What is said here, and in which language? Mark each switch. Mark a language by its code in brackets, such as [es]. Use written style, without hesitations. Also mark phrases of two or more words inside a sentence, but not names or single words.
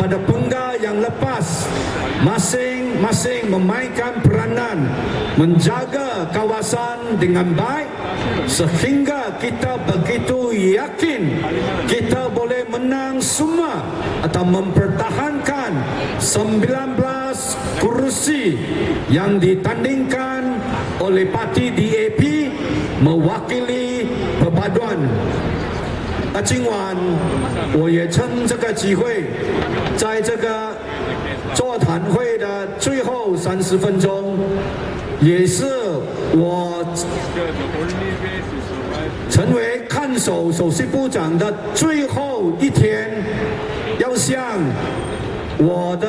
[ms] pada penggal yang lepas masing-masing memainkan peranan menjaga kawasan dengan baik sehingga kita begitu yakin kita boleh menang semua atau mempertahankan 19 kursi yang ditandingkan oleh parti DAP mewakili Perpaduan。 [zh] 今晚我也趁这个机会，在这个座谈会的最后30分钟，也是我成为看守首席部长的最后一天，要向我的